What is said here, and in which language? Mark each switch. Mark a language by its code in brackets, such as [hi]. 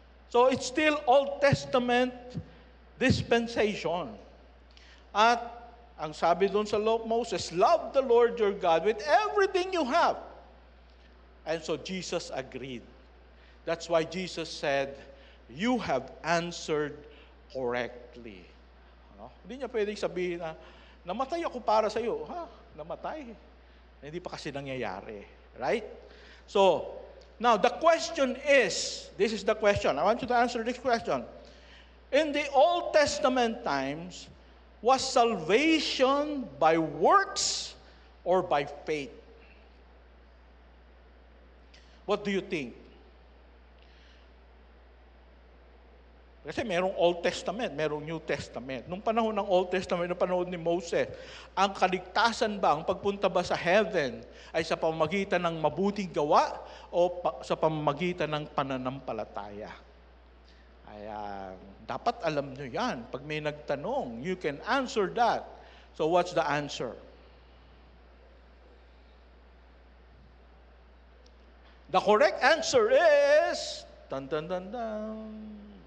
[en] So it's still Old Testament dispensation. [tl] At ang sabi doon sa [en] law of Moses, love the Lord your God with everything you have. And so Jesus agreed. That's why Jesus said, you have answered correctly. No? [tl] Hindi niya pwedeng sabihin na, namatay ako para sa iyo. Namatay. Hindi pa kasi nangyayari. Right? So, [en] Now, the question is, this is the question. I want you to answer this question. In the Old Testament times, was salvation by works or by faith? What do you think? [tl] Kasi merong Old Testament, merong New Testament. Nung panahon ng Old Testament, nung panahon ni Moses, ang kaligtasan ba, ang pagpunta ba sa heaven, ay sa pamamagitan ng mabuting gawa o sa pamamagitan ng pananampalataya? Kaya dapat alam nyo yan. Pag may nagtanong, [en] you can answer that. So what's the answer? The correct answer is, dun dun dun dun.